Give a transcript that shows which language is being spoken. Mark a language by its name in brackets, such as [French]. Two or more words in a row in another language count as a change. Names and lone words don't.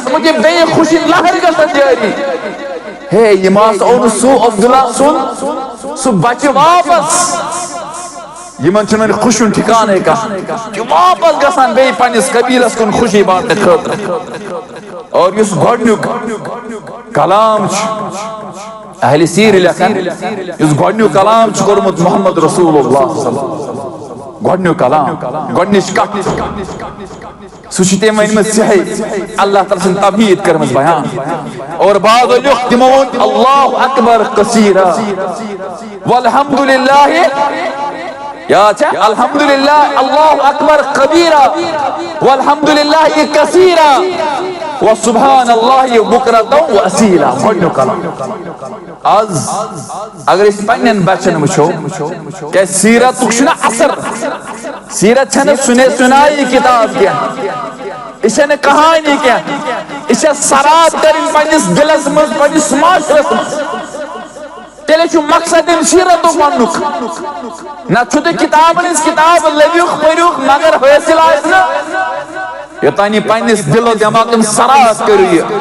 [Kashmiri] منٛز چھِ بیٚیہِ خوشی لہر گژھان جٲری ہے یِم ہسا اوٚن سُہ عبداللہ سُنٛد سُہ بچہِ واپس یِمن چھُنہٕ وۄنۍ خوشی ہُنٛد ٹھِکانٕے کانٛہہ چھِ واپس گژھان بیٚیہِ پننِس قبیلس کُن خوشی بانٹنہٕ خٲطرٕ اور یُس گۄڈنیُک کلام چھُ اہلِ سیٖر لیکھان یُس گۄڈنیُک کلام چھُ کوٚرمُت محمد رسول اللہ گۄڈنیُک کلام گۄڈنِچ کتھ سُہ چھُ تٔمۍ ؤنمٕژ یِہے اللہ تعالیٰ سٕنٛز تبہیٖد کٔرمٕژ بیان اور بعضو لیوٚکھ تِمو ووٚن [Arabic] اللہ اکبر کثیرا والحمدللہ [Kashmiri] یاد چھا [Arabic] الحمدللہ اللہ اکبر کبیرا والحمدللہ کثیرا وسبحان اللہ بکرۃ واصیلا [Kashmiri] گۄڈنیُک کلام آز اگر أسۍ پننٮ۪ن بچن وٕچھو کیٛازِ سیٖرتُک چھُنہ اثر سیٖرت چھنہٕ سُنے سُنایی کِتاب کینٛہہ یہِ چھنہٕ کہانی کینٛہہ یہِ چھےٚ سرات کَرٕنۍ پننِس دِلس منٛز پننِس معاشرس منٛز تیٚلے چھُ مقصد اَمہِ سیٖرتُک وننُک نتہٕ چھُ تُہۍ کِتابن ہٕنٛز کِتاب لٔبِوُکھ پٔرِوُکھ مگر حٲصِل آسہِ نہٕ یوٚتانۍ یہِ پننِس دِلو دٮ۪ماغ یِم سرات کٔرِو یہِ